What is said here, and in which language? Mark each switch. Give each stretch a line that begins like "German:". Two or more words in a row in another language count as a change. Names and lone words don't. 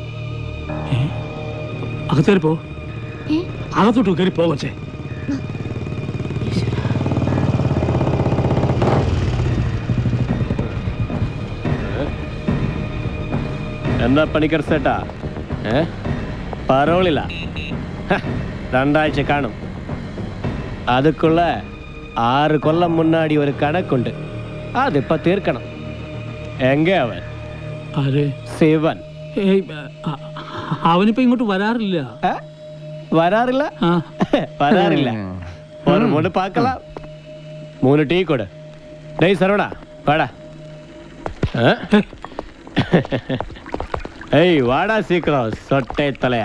Malayalam: അകത്തേറി പോ, അകത്തോട്ട് കയറി പോവച്ചേ. എന്താ പണിക്കർ സേട്ടാ, പരോളില്ല. 2 ആഴ്ച കാണും.
Tamil: அதுக்குள்ள 6 கொல்லம் முன்னாடி ஒரு கணக்குண்டு, அது இப்ப தீர்க்கணும். எங்க அவன்?
Malayalam: ആര്? ശിവൻ. അവനിപ്പോ ഇങ്ങോട്ട് വരാറില്ല. വരാറില്ല? വരാറില്ല.
Tamil: ஒரு மூடு பாக்கலாம். 3 டீ கொடு. டேய் சரவண வாடா. ஏய் வாடா சீக்கிரம், சொட்டை தலையா.